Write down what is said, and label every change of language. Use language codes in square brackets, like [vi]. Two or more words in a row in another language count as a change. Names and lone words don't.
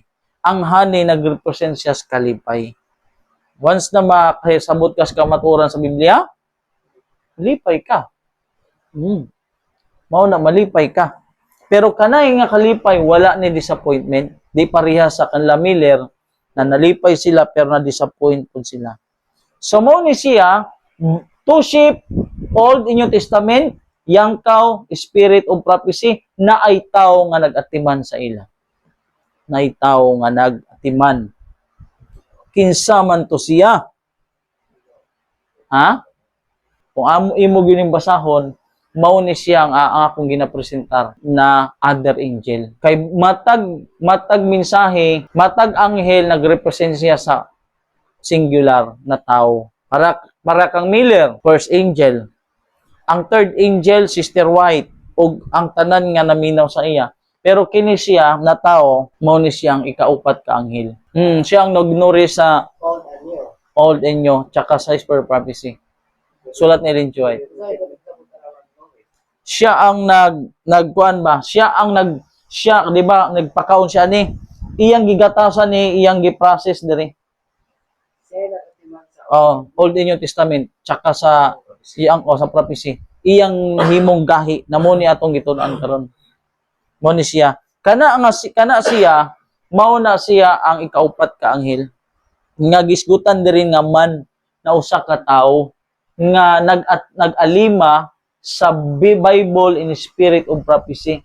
[ceb] Ang honey nagrepresent siya sa kalipay. Once na makasabot ka sa kamaturan sa Biblia, malipay ka. Mao na malipay ka. Pero kanay nga kalipay wala ni disappointment. Di pareha sa kanila Miller na nalipay sila pero na-disappoint po sila. So mo ni siya, [en] two sheep, Old and New Testament, young cow, spirit of prophecy, [ceb] na ay tao nga nag-atiman sa ila. Na ay tao nga nag-atiman. Kinsa man to siya? Kung imo gining basahon, mao ni siya ang akong ginapresentar na [en] other angel. [ceb] Kay matag mensahe, matag anghel nagrepresent siya sa singular na tao. Para kang Miller, [en] first angel. [ceb] Ang [en] third angel, [ceb] Sister White, ug ang tanan nga naminaw sa iya. Pero kini siya na tao, mao ni siya ang ikaupat ka anghel. Siya ang nagnuri sa [en] Old and New, [ceb] tsaka sa Spirit of Prophecy. Sulat ni Ellen G. White. Siya ang nagkuan ba? Siya, di ba, nagpakaon siya ni iyang gigatasan ni iyang giprocess diri. [en] Old and New Testament tsaka sa sa prophecy. [ceb] Iyang himong gahi na mo ni atong gitun-an karon. Mo ni siya. Kana siya, mao na siya ang ikaupat ka anghel. Nga gisgutan diri nga man na usa ka tawo nga nag-alima sa Bible in Spirit of Prophecy.